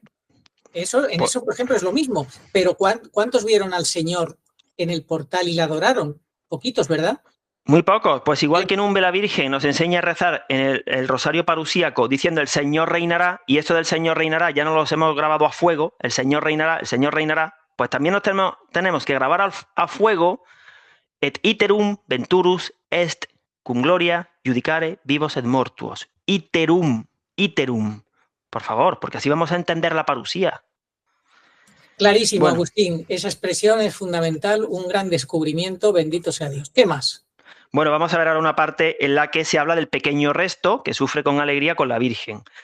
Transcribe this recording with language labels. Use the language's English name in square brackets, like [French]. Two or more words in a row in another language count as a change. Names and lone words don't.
[Spanish] Eso, por ejemplo, es lo mismo. Pero ¿cuántos vieron al Señor en el portal y la adoraron? Poquitos, ¿verdad? Muy pocos, pues igual que en Umbe la Virgen nos enseña a rezar en el rosario parusíaco diciendo el Señor reinará, y esto del Señor reinará ya no los hemos grabado a fuego, el Señor reinará, pues también nos tenemos que grabar a fuego [Latin] et iterum venturus est cum gloria judicare vivos et mortuos. [Spanish] Iterum, por favor, porque así vamos a entender la parusía. Clarísimo, bueno. Agustín, esa expresión es fundamental, un gran descubrimiento, bendito sea Dios. ¿Qué más? Bueno, vamos a ver ahora una parte en la que se habla del pequeño resto que sufre con alegría con la Virgen.